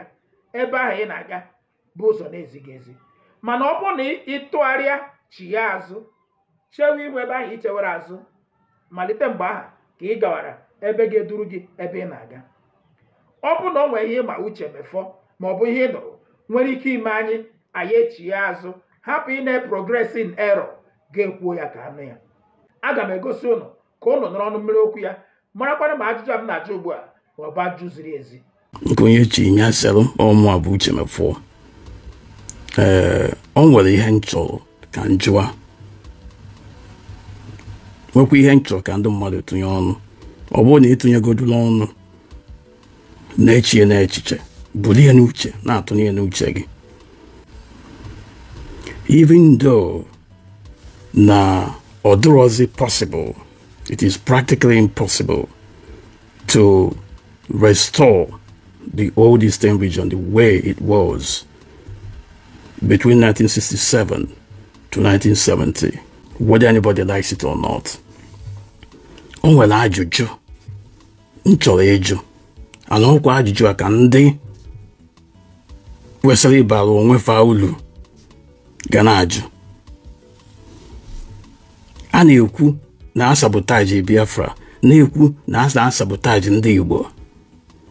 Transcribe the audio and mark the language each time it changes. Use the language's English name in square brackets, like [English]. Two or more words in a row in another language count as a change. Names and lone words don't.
[Igbo] Ebe ahụ ị na-aga bụ ụzọ na-ezighị ezi. Mana ọ bụrụ na ịtụgharịa chi ya azụ, chewe ihu ebe ahụ ichewere azụ, malite mgbe ahụ ka ị gawara ebe ga-eduru gị ebe ị na-aga. Ọ bụ na o nwere ihe ma Uche Mefor ma ọ bụ ihe ị nụrụ nwere ike ime anyị echi ya azụ, hapụ ị na- [English] progress in error, [Igbo] ga-ekwuo ya ka anụ ya. Aga m egosi ụnụ ka ụnụ nọrọ ọnụ mmiri okwu ya, marakwana ma ajụjụ m na-ajụ ugbu a ọ bụ ajụjụ ziri ezi. Nke onye chi nya sịrị ọmụ a bụ Uche Mefor. O nwere ihe nchọrọ ka njụa, nwekwa ihe nchọrọ ka ndị mmadụ tụnye ọnụ. Ọ bụrụ na ịtụnyegodula ọnụ na-echie n'echiche, buru ihe n'uche, na-atụnye n'uche gị. [English] Even though [Igbo] na ọ dịrọzi [English] possible, it is practically impossible to restore the old Eastern region the way it was between 1967 to 1970, whether anybody likes it or not. [Igbo] O nwere ajụjụ nchọrọ ịjụ, ana ọkwa ajụjụ a ka ndị kwesịrị ịbara onwe fa ulu ga na-ajụ. A na-ekwu na asabotaji Biafra, na-ekwu na asabotaji ndị Igbo.